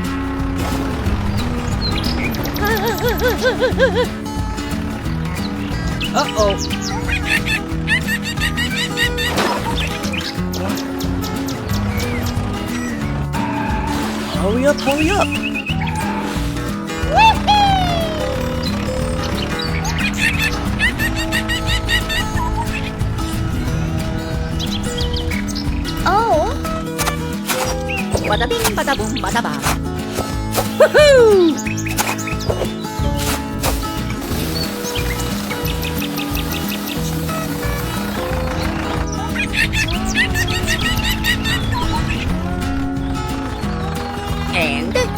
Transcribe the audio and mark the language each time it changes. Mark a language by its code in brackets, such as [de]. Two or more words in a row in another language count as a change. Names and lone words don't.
[en] Uh-oh. Hurry up, hurry up. Oh. Bada bing, bada boom, bada ba. Woohoo! And